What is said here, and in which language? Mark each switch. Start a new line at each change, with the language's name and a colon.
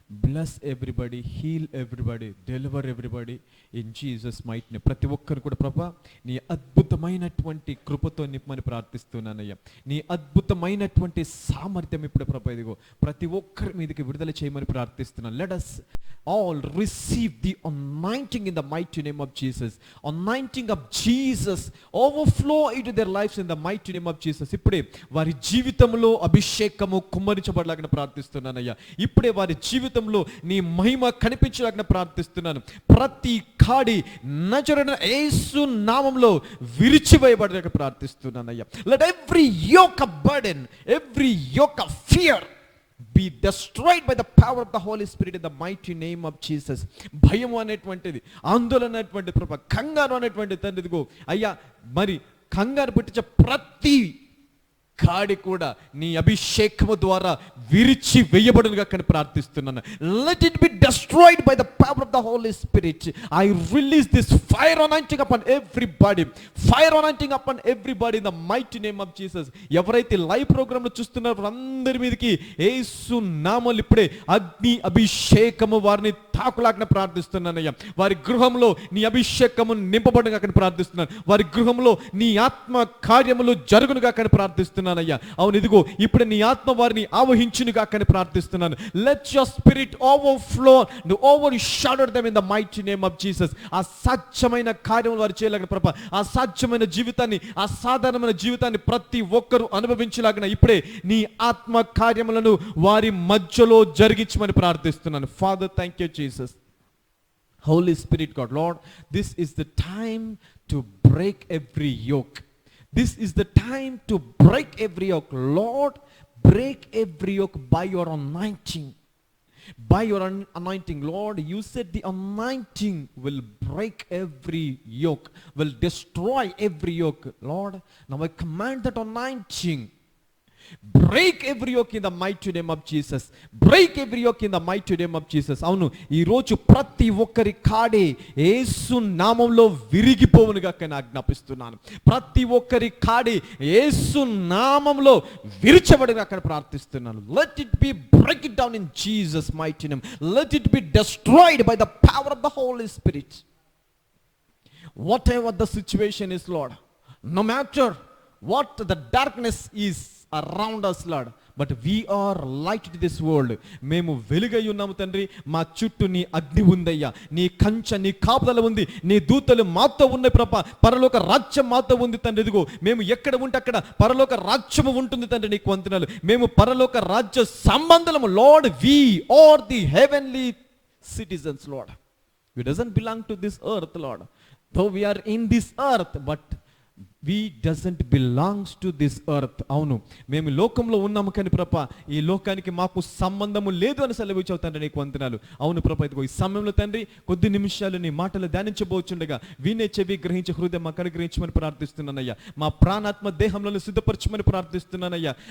English: Bless everybody, heal everybody, deliver everybody in Jesus mighty name.
Telugu: ప్రతి ఒక్కరు కూడా ప్రభా నీ అద్భుతమైనటువంటి కృపతో నింపమని ప్రార్థిస్తున్నానయ్యా. నీ అద్భుతమైనటువంటి సామర్థ్యం ఇప్పుడు ప్రభా ఇదిగో ప్రతి ఒక్కరి మీదకి విడుదల చేయమని ప్రార్థిస్తున్నాను.
English: Let us all receive the anointing in the mighty name of Jesus. Anointing of Jesus overflow into their lives in the mighty name of Jesus.
Telugu: ఇప్పుడే వారి జీవితంలో అభిషేకము కుమ్మరించబడలాగా ప్రార్థిస్తున్నానయ్యా. ఇప్పుడే వారి జీవితంలో నీ మహిమ కనిపించలాగా ప్రార్థిస్తున్నాను. ప్రతి కాడి నజరేయుడైన యేసు నామములో విరిచివేయబడలాగా ప్రార్థిస్తున్నానయ్యా.
English: Let every yoke of burden, every yoke of fear be destroyed by the power of the Holy Spirit in the mighty name of Jesus.
Telugu: భయం అనేటువంటిది, ఆందోళన అనేటువంటిది ప్రభా, కంగారు అనేటువంటి తండ్రి ఇదిగో అయ్యా మరి కంగారు పుట్టించే ప్రతి కాడి కూడా నీ అభిషేకము ద్వారా విరిచి వేయబడునుగా కానీ ప్రార్థిస్తున్నాను.
English: Let it be destroyed by the power of the Holy Spirit. I release this fire anointing upon everybody. Fire anointing upon everybody in the mighty name of Jesus.
Telugu: ఎవరైతే లైవ్ ప్రోగ్రామ్ లో చూస్తున్నారో అందరి మీదకి యేసు నామములో ఇప్పుడే అగ్ని అభిషేకము వారిని తాకులాగా ప్రార్థిస్తున్నానయ్యా. వారి గృహంలో నీ అభిషేకము నింపబడునుగా కానీ ప్రార్థిస్తున్నాను. వారి గృహంలో నీ ఆత్మ కార్యములు జరుగునుగా కానీ ప్రార్థిస్తున్నాను. అవును ఇదిగో ఇప్పుడు నీ ఆత్మ వారిని ఆవహించునుగా కానీ ప్రార్థిస్తున్నాను.
English: Let your spirit overflow overshadow them in the mighty name of Jesus.
Telugu: ఆ సాధ్యమైన కార్యములు వారు చేయలాగిన ప్రభా, ఆ సాధ్యమైన జీవితాన్ని, ఆ సాధారణమైన జీవితాన్ని ప్రతి ఒక్కరూ అనుభవించలాగిన ఇప్పుడే నీ ఆత్మ కార్యములను వారి మధ్యలో జరిగించమని ప్రార్థిస్తున్నాను.
English: Father thank you Jesus. Holy Spirit God, Lord, this is the time to break every yoke. This is the time to break every yoke. Lord, break every yoke by your anointing. By your anointing, Lord, you said the anointing will break every yoke, will destroy every yoke. Lord, now I command that anointing. Break every yoke in the mighty name of Jesus. Break every yoke in the mighty name of Jesus.
Telugu: అవును ఈ రోజు ప్రతి ఒక్కరి కాడే యేసు నామములో విరిగిపోవునుగా నేను ఆజ్ఞాపిస్తున్నాను. ప్రతి ఒక్కరి కాడే యేసు నామములో విరిచబడునుగా నేను ప్రార్థిస్తున్నాను.
English: Let it be break it down in Jesus mighty name. Let it be destroyed by the power of the Holy Spirit. Whatever the situation is, Lord, no matter what the darkness is around us, Lord, but we are light to this world.
Telugu: మేము వెలుగై ఉన్నాము తండ్రి. మా చుట్టూ నీ అగ్ని ఉందయ్యా, నీ కంచె, నీ కాపుదల ఉంది, నీ దూతలు మాతో ఉన్నాయి ప్రభా. పరలోక రాజ్యం మాతో ఉంది తండ్రి. ఇదిగో మేము ఎక్కడ ఉంటే అక్కడ పరలోక రాజ్యము ఉంటుంది తండ్రి. నీకు వందనాలు. మేము పరలోక రాజ్య సంబంధము. Lord,
English: we are the heavenly citizens, Lord. We doesn't belong to this earth, Lord. Though we are in this earth, but we doesn't belongs to this earth.
Telugu: అవును మేము లోకంలో ఉన్నాము కానీ ప్రభా ఈ లోకానికి మాకు సంబంధము లేదు అని సెలవిచ్చావు తండ్రి. నీకు వందనాలు. అవును ప్రభా ఇదిగో ఈ సమయంలో తండ్రి కొద్ది నిమిషాలు నీ మాటలు ధ్యానించబోచుండగా వినే చెవి గ్రహించే హృదయం మాకు అనుగ్రహించమని ప్రార్థిస్తున్నానయ్యా. మా ప్రాణాత్మ దేహంలో సిద్ధపరచమని ప్రార్థిస్తున్నానయ్యా.